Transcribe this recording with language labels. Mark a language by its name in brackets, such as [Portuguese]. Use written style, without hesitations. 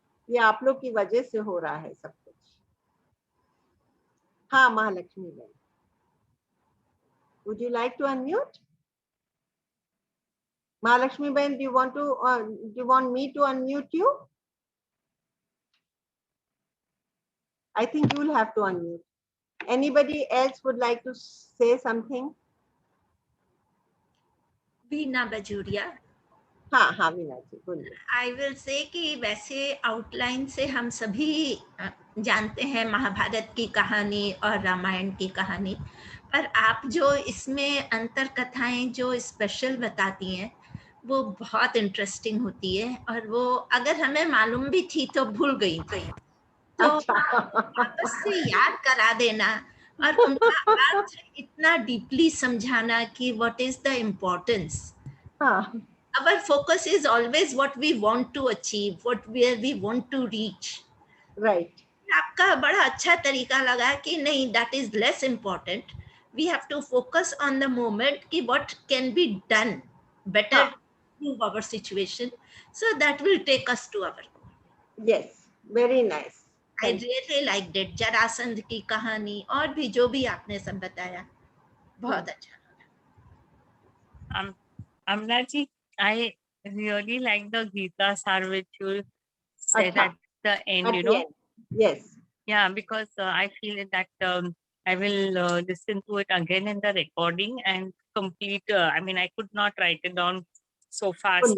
[Hindi] ये आप लोग की वजह से हो रहा है सब कुछ. हाँ, महालक्ष्मी बहन. [English] Would you like to unmute? Mahalakshmi Ben, do you want me to unmute you? I think you will have to unmute. Anybody else would like to say something? Veena Bajuria. [Hindi] हाँ हाँ वीना जी बोलिए. [English] I will say [Hindi] कि वैसे outline से हम सभी जानते हैं महाभारत की कहानी और रामायण की कहानी, पर आप जो इसमें अंतर कथाएं जो स्पेशल बताती हैं वो बहुत इंटरेस्टिंग होती है, और वो अगर हमें मालूम भी थी तो भूल गई तो वापस से याद करा देना और उनका अर्थ इतना डीपली समझाना कि [English] What is the importance. Our focus is always what we want to achieve, where we want to reach. Right. [Hindi] आपका बड़ा अच्छा तरीका लगा कि नहीं, [English] that is less important. We have to focus on the moment कि what can be done better to improve our situation. So that will take us to our goal. Yes, very nice. I really liked it. [Hindi] Jarasandh की कहानी और भी जो भी आपने सब बताया बहुत अच्छा. [English] Amna ji, I really like the Gita Sar which you said at the end, you know. Yes. Yeah, because I feel that I will listen to it again in the recording and complete. I mean, I could not write it down so fast.